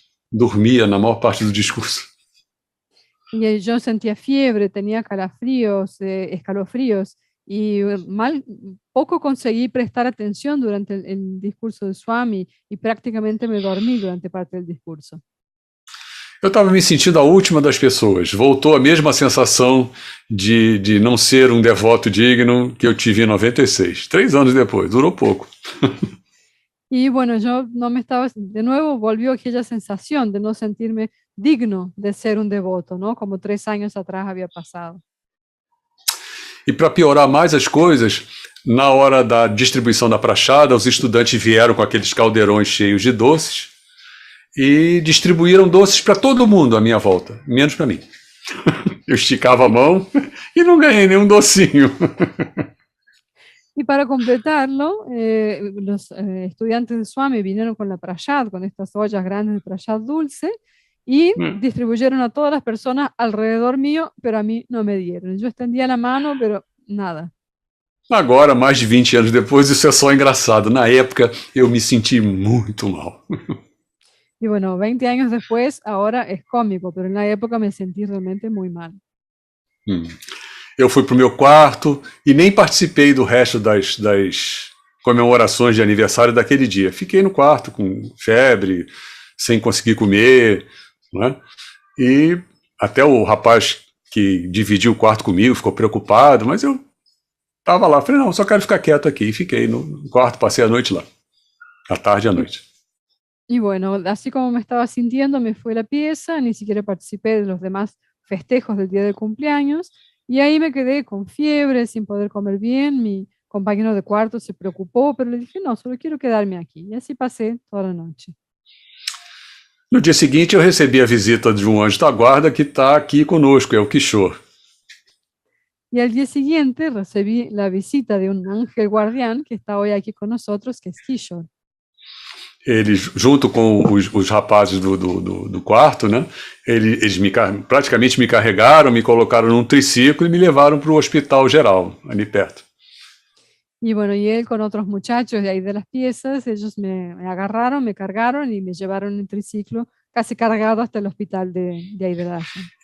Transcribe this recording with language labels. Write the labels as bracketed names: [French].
[Portuguese] Dormia na maior parte do discurso. [Spanish] Y yo sentía fiebre, tenía calafríos, escalofríos, y poco conseguí prestar atención durante el discurso de Swami, y prácticamente me dormí durante parte del discurso. [Portuguese] Eu estava me sentindo a última das pessoas. Voltou a mesma sensação de não ser um devoto digno que eu tive em 96. 3 anos depois, durou pouco. [Spanish] Y bueno, yo no me estaba, de nuevo volvió aquella sensación de no sentirme digno de ser un devoto, ¿no? Como 3 años atrás había pasado. [Portuguese] E para piorar mais as coisas, na hora da distribuição da prachada, os estudantes vieram com aqueles caldeirões cheios de doces e distribuíram doces para todo mundo à minha volta, menos para mim. Eu esticava a mão e não ganhei nenhum docinho. [Spanish] Y para completarlo, los estudiantes de Swami vinieron con la prashad, con estas ollas grandes de prashad dulce, y distribuyeron a todas las personas alrededor mío, pero a mí no me dieron. Yo extendía la mano, pero nada. [Portuguese] Agora, mais de 20 anos depois, isso é só engraçado. Na época, eu me senti muito mal. [Spanish] Y bueno, 20 años después, ahora es cómico, pero en la época me sentí realmente muy mal. [Portuguese] Eu fui para o meu quarto e nem participei do resto das comemorações de aniversário daquele dia. Fiquei no quarto com febre, sem conseguir comer, né? E até o rapaz que dividiu o quarto comigo ficou preocupado, mas eu estava lá. Falei, não, só quero ficar quieto aqui. E fiquei no quarto, passei a noite lá, a tarde e a noite. [Spanish] Y bueno, así como me estaba sintiendo, me fui a la pieza, ni siquiera participé de los demás festejos del día del cumpleaños, y ahí me quedé con fiebre, sin poder comer bien. Mi compañero de cuarto se preocupó, pero le dije, no, solo quiero quedarme aquí. Y así pasé toda la noche. [Portuguese] No dia seguinte, eu recebi a visita de um anjo da guarda que está aqui conosco, é o Kishore. [Spanish] Y al día siguiente recibí la visita de un ángel guardián que está hoy aquí con nosotros, que es Kishore. [Portuguese] Eles, junto com os rapazes do quarto, né? Eles praticamente me carregaram, me colocaram num triciclo e me levaram para o hospital geral, ali perto. [Spanish] Y bueno, y él con otros muchachos de ahí de las piezas, ellos me agarraron, me cargaron y me llevaron en triciclo, casi cargado hasta el hospital de ahí de Darshan.